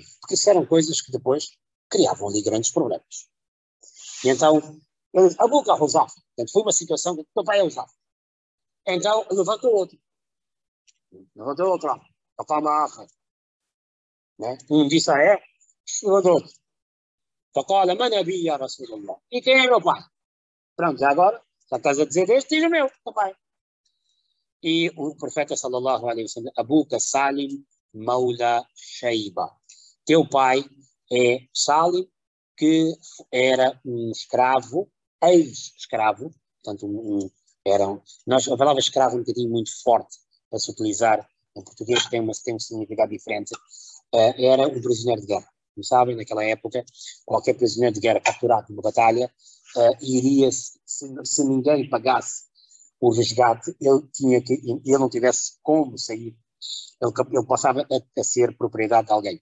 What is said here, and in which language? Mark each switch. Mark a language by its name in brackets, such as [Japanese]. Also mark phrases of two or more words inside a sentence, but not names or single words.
[Portuguese] Porque isso eram coisas que depois criavam ali grandes problemas. E então, ele disse: [Arabic] أبوك روسافة. [Portuguese] Portanto, foi uma situação que o teu pai é usado. Então, levantou outro. Um disse: é? Levantou outro. [Arabic] فقال من أبي يا رسول الله. [Portuguese] E quem é meu pai? Pronto, já agora, já estás a dizer este, diz o meu pai. E o profeta [Arabic] صلى الله عليه وسلم: أبوك سالم مولى شيبة. [Portuguese] Teu pai é Salim, que era um escravo, ex-escravo, portanto a palavra escravo é um bocadinho muito forte para se utilizar em português, tem um significado diferente. Era um prisioneiro de guerra. Como sabem, naquela época, qualquer prisioneiro de guerra capturado numa batalha iria, se ninguém pagasse o resgate, ele não tivesse como sair, ele passava a ser propriedade de alguém.